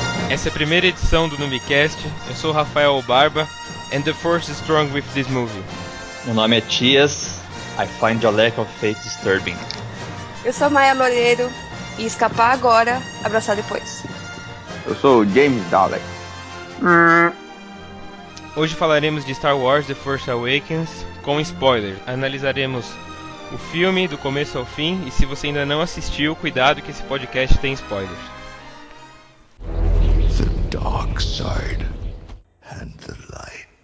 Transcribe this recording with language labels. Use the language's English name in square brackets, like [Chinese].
[Portuguese] essa é a primeira edição do NumiCast. Eu sou o Rafael Barba. [English] And the force is strong with this movie. [Portuguese] Meu nome é Tias. [English] I find your lack of faith disturbing. [Portuguese] Eu sou Maia Loureiro. E escapar agora, abraçar depois. Eu sou o James Dalek. Hoje falaremos de Star Wars The Force Awakens com spoiler. Analisaremos o filme do começo ao fim. E se você ainda não assistiu, cuidado que esse podcast tem spoiler. [English] The Dark Side and the Light.